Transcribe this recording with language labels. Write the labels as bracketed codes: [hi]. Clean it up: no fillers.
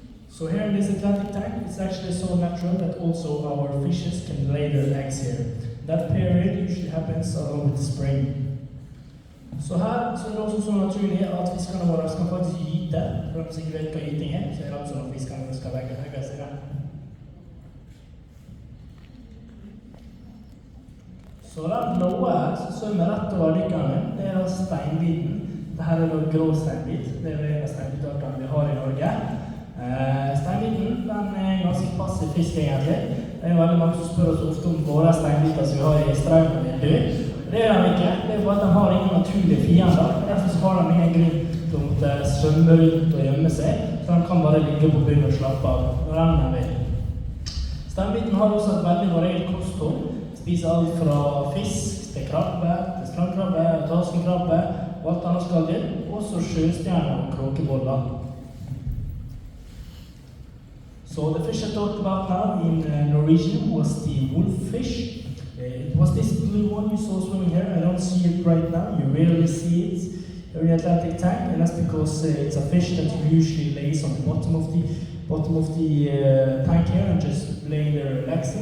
[en] So here in this Atlantic tank, it's actually so natural that also our fishes can lay their eggs here. That period usually happens along with the spring. [no] Så her så er det også så naturlig at fiskerne våre skal faktisk gyte, for de sikkert vet hva gyting er, så er det sånn at fiskerne skal legge seg der. Så den blåa her, som svømmer rett over dykkerne, det er da steinbiten. Dette er da grå steinbit, det er en av steinbitartene vi har i Norge. Steinbiten, den er en ganske passiv fisk egentlig. Det er veldig mange som spør oss ofte om våre steinbiter som vi har i strømmen er død. Det er de ikke, det er for at de har ingen naturlige fiender. Derfor så har de ingen grunn til å måtte svømme rundt og gjemme seg, så de kan bare ligge på bunnen og slappe av når de vil. Steinbiten har også et veldig variert kosthold. Spiser alt fra fisk til krabbe, til strandkrabbe, taskenkrabbe og alt annet skalldyr, også sjøstjerner og kråkeboller. [en] So the fish I talked about now in Norwegian was the wolffish. It was this blue one you saw swimming here. I don't see it right now. You rarely see it here in the Atlantic tank, and that's because it's a fish that usually lays on the bottom of the tank here and just lay there relaxing.